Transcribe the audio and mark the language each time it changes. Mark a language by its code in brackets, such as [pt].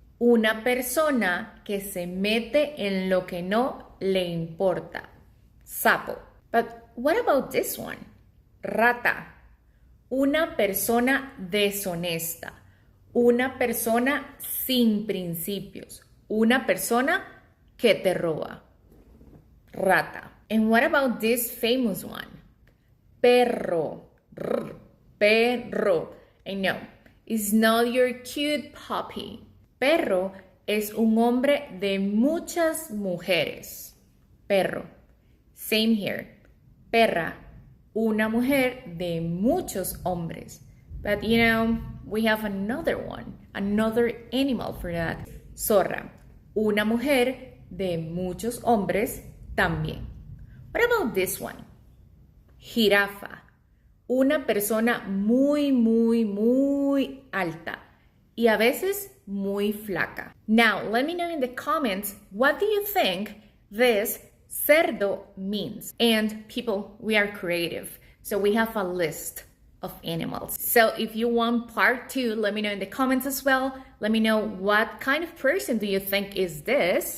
[es] Una persona que se mete en lo que no le importa. [en] Sapo. But what about this one? Rata. [es] Una persona deshonesta. Una persona sin principios. Una persona que te roba. Rata. [en] And what about this famous one? Perro. Perro. I know, it's not your cute puppy. [es] Perro es un hombre de muchas mujeres. Perro. [en] Same here. [es] Perra. Una mujer de muchos hombres. [en] But you know, we have another one. Another animal for that. [es] Zorra. Una mujer de muchos hombres también. [en] What about this one? [es] Jirafa. Una persona muy, muy, muy alta. Y a veces muy flaca. [en] Now, let me know in the comments, what do you think this cerdo means? And people, we are creative. So we have a list of animals. So if you want part 2, let me know in the comments as well. Let me know what kind of person do you think is this.